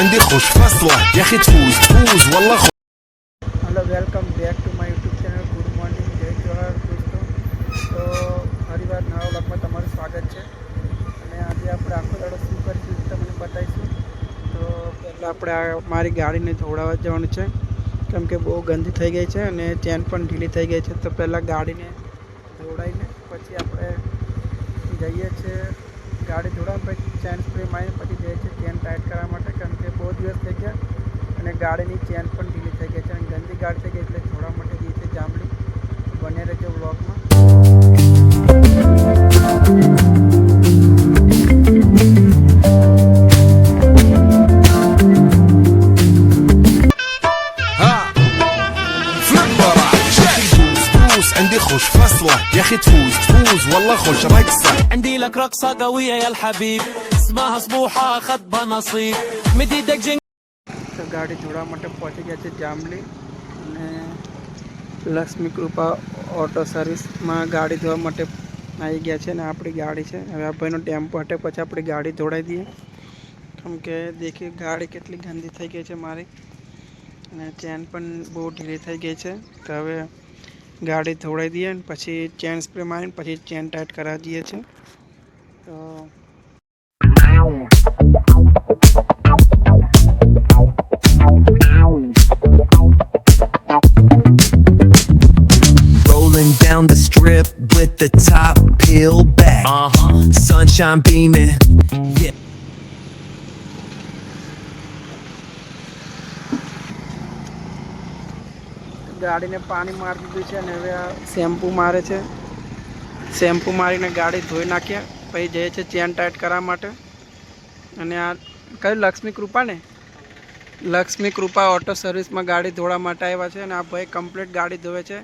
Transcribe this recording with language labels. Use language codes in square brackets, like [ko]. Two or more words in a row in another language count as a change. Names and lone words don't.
[ar] خش فصله يا اخي تفوز والله [en] hello welcome back to my YouTube channel good morning [hi] जय जोहार दोस्तों। [gu] तो ફરીવાર નવા વ્લોગમાં તમારું સ્વાગત છે અને આજે આપણે આખો દાડો શું કરીશું તમને બતાવીશું। તો પહેલાં આપણે મારી ગાડીને ધોવડાવવા જવાનું છે કેમ કે બહુ ગંદી થઈ ગઈ છે અને ચેન પણ ઢીલી થઈ ગઈ છે। તો પહેલાં ગાડીને ધોવડાવીને પછી આપણે જઈએ છીએ ગાડી ધોવડાવીને પછી ચેન સ્પ્રે મારીને પછી જઈએ છીએ ચેન ટાઈટ કરવા માટે કેમ કે બહુ દિવસ થઈ ગયા અને ગાડીની ચેન પણ ઢીલી થઈ ગઈ છે અને ગંદી ગાડી થઈ ગઈ એટલે ધોવા માટે જઈએ છીએ જાંબલી। બને રહેજો વ્લોગમાં। [ar] عندي خوش فصله يا اخي تفوز والله خوش رقصه عندي لك رقصة قوية يا الحبيب اسمها سبوحة خطبة نصيب مد ايدك جن [gu] તો ગાડી ધોવા માટે પહોંચી ગયા છે જાંબલી અને લક્ષ્મી કૃપા ઓટો સર્વિસમાં ગાડી ધોવા માટે આવી ગયા છે અને આપણી ગાડી છે। હવે આ ભાઈનો ટેમ્પો હટે પછી આપણી ગાડી ધોડાવી દઈએ કેમ કે દેખી ગાડી કેટલી ગંદી થઈ ગઈ છે મારી અને ચેન પણ બહુ ઢીલી થઈ ગઈ છે। તો હવે ગાડી ધોડાવી દઈએ અને પછી ચેન સ્પ્રે મારીને પછી ચેન ટાઈટ કરાવી દઈએ છીએ। તો [en] Rolling down the strip with the top peeled back. Sunshine beaming. Yeah. [gu] ગાડીને પાણી મારી દીધું છે અને હવે આ શેમ્પૂ મારે છે। શેમ્પૂ મારીને ગાડી ધોઈ નાખ્યા પછી જઈએ છીએ ચેન ટાઈટ કરવા માટે અને આ કયું લક્ષ્મી કૃપા ને લક્ષ્મી કૃપા ઓટો સર્વિસમાં ગાડી ધોવા માટે આવ્યા છે અને આ ભાઈ કમ્પ્લીટ ગાડી ધોવે છે।